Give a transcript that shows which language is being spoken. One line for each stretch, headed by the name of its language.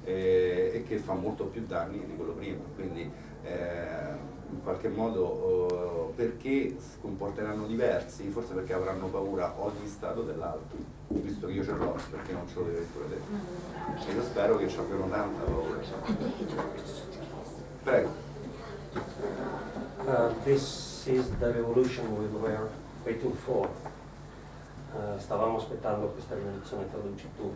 Italian: e che fa molto più danni di quello prima, quindi in qualche modo perché si comporteranno diversi? Forse perché avranno paura ogni Stato dell'altro, visto che io ce l'ho, perché non ce lo deve pure te. E io spero che ci abbiano tanta paura. Prego.
English: This is the revolution we were waiting for.
Italian: Stavamo aspettando questa rivoluzione, traduci tu.